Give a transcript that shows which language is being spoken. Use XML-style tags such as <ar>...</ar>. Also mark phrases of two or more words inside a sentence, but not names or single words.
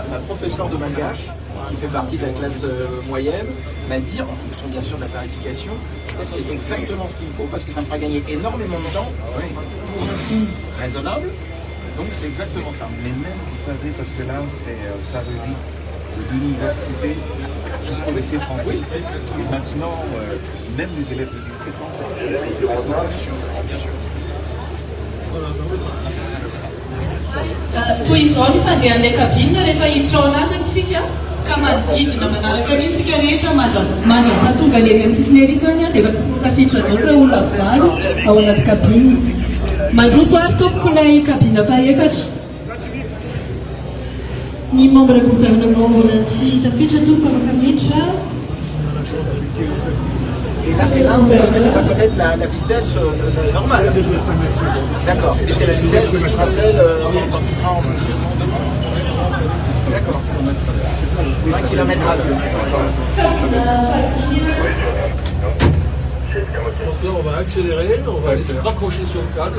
<fr>Ma professeure de malgache, qui fait partie de la classe moyenne, m'a dit, en fonction bien sûr de la tarification, c'est exactement ce qu'il me faut parce que ça me fera gagner énormément de temps pour raisonnable. Donc c'est exactement ça. Mais même, vous savez, parce que là, ça revit de l'université jusqu'au lycée français. Et maintenant, même les élèves du lycée français. Bien sûr.</fr> <mg>toy izao ny fandehan'ilay kabine rehefa hiditra ao anatiny sika ka manodidina manaraka antsika rehetra mandra-pahatonga lery amin'ny sisiny ery zany dia efa tafiditra daholo ireo olona valo ao anaty kabine. Mandroso ary tompoko ilay kabine fahaefatra. Ny</mg> <fr>membre gouvernement</fr> <mg>Volancy tafiditra tompo Kamitra.</mg> <fr>Et là, on va connaître la vitesse normale. D'accord. Et c'est la vitesse qui sera celle quand il sera en fonctionnement de. D'accord. 20 km à l'heure. Donc là, on va accélérer, on va se raccrocher sur le câble.</fr>